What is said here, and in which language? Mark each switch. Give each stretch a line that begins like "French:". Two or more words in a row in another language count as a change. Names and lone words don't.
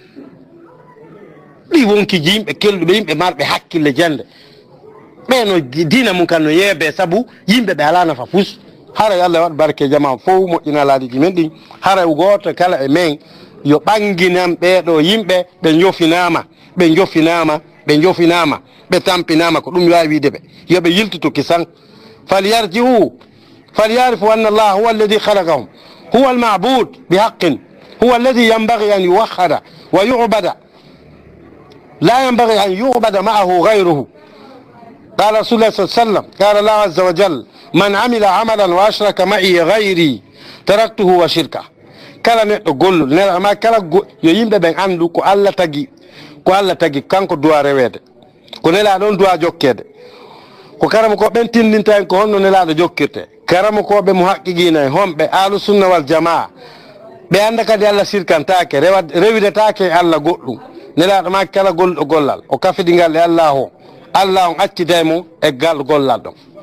Fula: li wonki jimbe keldube yimbe marbe hakkille jande be no diina mun kan no yebe sabu yimbe be alana fa fus hara yalla wat barke jama fo mo ina laadi men din hara goto kala e men yo banginam be do yimbe be njofinama be tampinama ko dum yawi wiide be yo be yiltuto kisan
Arabic: فليرجع فليعرف أن الله هو الذي خلقهم هو المعبود بحق هو الذي ينبغي أن يوحد ويعبد لا ينبغي أن يعبد معه غيره قال رسول الله صلى الله عليه وسلم قال الله عز وجل من عمل عملا واشرك معي غيري تركته وشركه
Fula: kala neddo gollul nela ma kala yo yimbe ben andu ko Allah tagi kanko duwa rewede ko nela don duwa jokkede ko karamo ko ben tindinta en ko honno nela do jokkirte karamo ko be muhaqqiqina hombe
Arabic: أهل السنة والجماعة
Fula: be anda kadi Allah sirkantake rewidetake Allah goddum nela ma kala goldo gollal o kafidi ngal Allah on accitemo e gal gollal don